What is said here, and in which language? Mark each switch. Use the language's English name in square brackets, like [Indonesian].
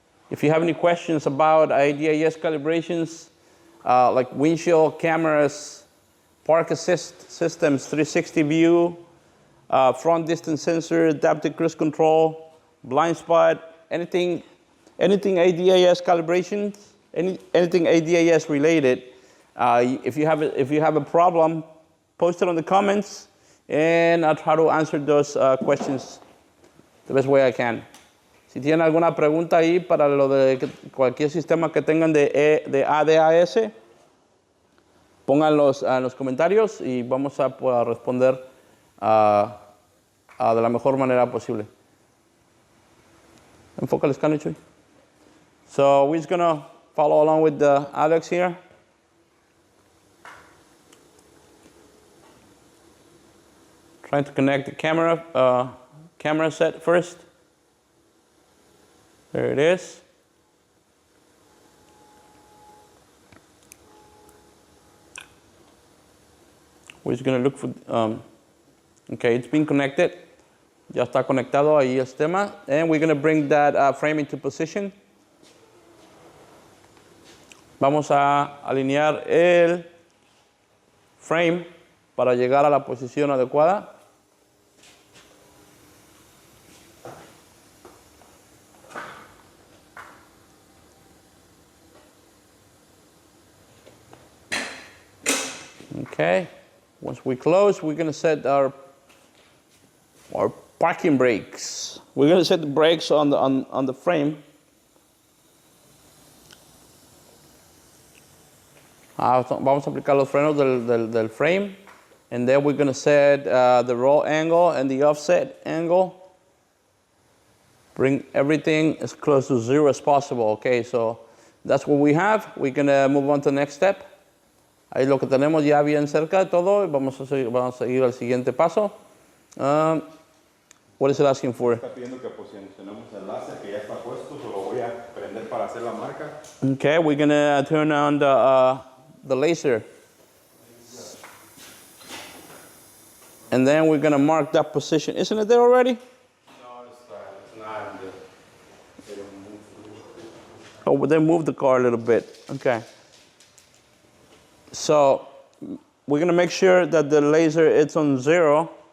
[English] If you have any questions about ADAS calibrations, like windshield cameras, park assist systems, 360 view, front distance sensor, adaptive cruise control, blind spot, anything ADAS calibrations, anything ADAS related. If you have a problem, post it on the comments, and I'll try to answer those questions the best way I can. [Spanish] Si tienen alguna pregunta ahí para lo de cualquier sistema que tengan de ADAS, pónganlos en los comentarios y vamos a responder de la mejor manera posible. Enfoca el escáner, Chuy. [English] So we're just going to follow along with the Alex here. Trying to connect the camera set first. There it is. We're just going to look for, okay, it's been connected. [Spanish] Ya está conectado ahí el sistema. [English] And we're going to bring that frame into position. [Spanish] Vamos a alinear el frame para llegar a la posición adecuada. [English] Okay, once we close, we're going to set our parking brakes. We're going to set the brakes on the frame. [Spanish] Vamos a aplicar los frenos del frame, [English] and then we're going to set the roll angle and the offset angle. Bring everything as close to 0 as possible. Okay, so that's what we have. We're going to move on to the next step. [Spanish] Ahí lo que tenemos ya bien cerca de todo. Vamos a seguir al siguiente paso. [English] What is it asking for? [Spanish] Está pidiendo que posicionemos el láser que ya está puesto, so lo voy a prender para hacer la marca. [English] Okay, we're going to turn on the laser. And then we're going to mark that position. Isn't it there already? No, it's not. Oh, they moved the car a little bit. Okay. So we're going to make sure that the laser is on 0.